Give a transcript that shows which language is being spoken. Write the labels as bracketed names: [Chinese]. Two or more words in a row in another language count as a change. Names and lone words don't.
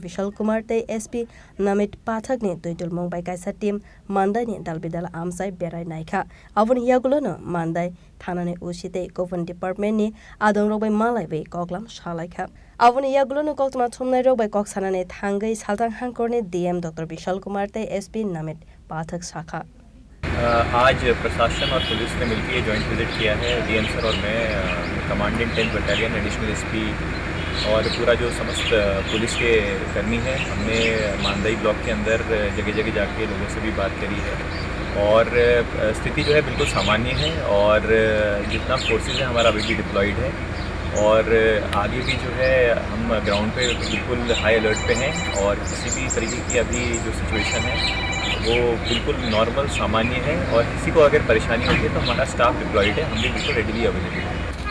[Kok Borok] Vishal Kumar te SP Namit Pathakni toidul mungbai kaisa team mandai ni dalbidal amsai berai naikha abuni yagulo no mandai Thanane Usite Government Department ni Adong Robai Malai Bay Koklam Shalaika. Avuni Yagulo Koktma Tumnai Robai Koksanane Thangai Saltang Hankorne DM Dr. Vishal Kumar te SP Namit Pathak Shakha. [Hindi] आज प्रशासन और पुलिस ने मिलकर [English] joint visit [Hindi] किया है डीएम सर और मैं [English] Commandant 10th Battalion Additional SP [Hindi] और पूरा जो समस्त पुलिस के कर्मी हैं हमने मानदाई ब्लॉक के अंदर जगह जगह जाके लोगों से भी बात करी है और स्थिति जो है बिल्कुल सामान्य है और जितना फोर्सेस है हमारा अभी भी डिप्लॉयड है और आगे भी जो है हम ग्राउंड पे बिल्कुल [English] high alert [Hindi] पे हैं और किसी भी तरीके की अभी जो सिचुएशन है वो बिल्कुल नॉर्मल सामान्य है और किसी को अगर परेशानी होती है तो हमारा स्टाफ डिप्लॉयड है, हम भी बिल्कुल [English] readily available [Hindi] हैं।